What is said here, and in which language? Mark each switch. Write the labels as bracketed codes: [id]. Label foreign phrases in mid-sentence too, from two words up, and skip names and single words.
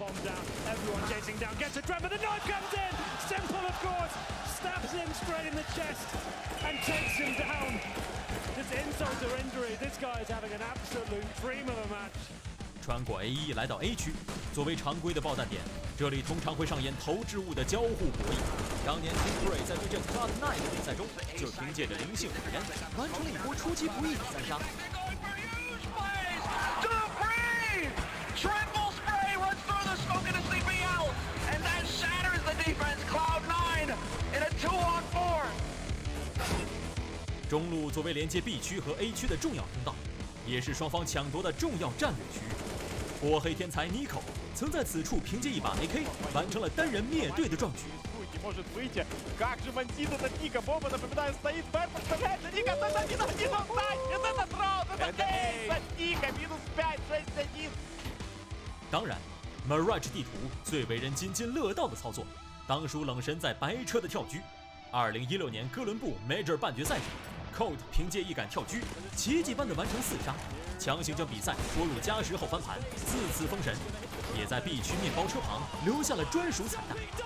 [zh] 穿过 A1 来到 A 区，作为常规的爆弹点，这里通常会上演投掷物的交互博弈。当年 Team 在对阵 Cloud9 的比赛中，就凭借着灵性火焰，完成了一波出其不意的3杀。 [en] Triple spray runs through the smoke into sleeping out, and that shatters the defense. Cloud9 in a 2-on-4. [zh] 中路作为连接 B 区和 A 区的重要通道，也是双方抢夺的重要战略区域。火黑天才 Nico 曾在此处凭借一把 AK 完成了单人灭队的壮举。 [ru] может выйти. Как же бандит этот Ника? Бомба, напоминаю, стоит. Бэт подставляется. Ника, это один. Это раунд. Это эйс от Ника. Минус 5, 6-1. [zh] 当然 Mirage 地图最为人津津乐道的操作，当属冷神在白车的跳狙。2016年哥伦布 Major 半决赛上 ，Code 凭借一杆跳狙，奇迹般的完成4杀，强行将比赛拖入加时后翻盘，4次封神，也在 B 区面包车旁留下了专属彩蛋。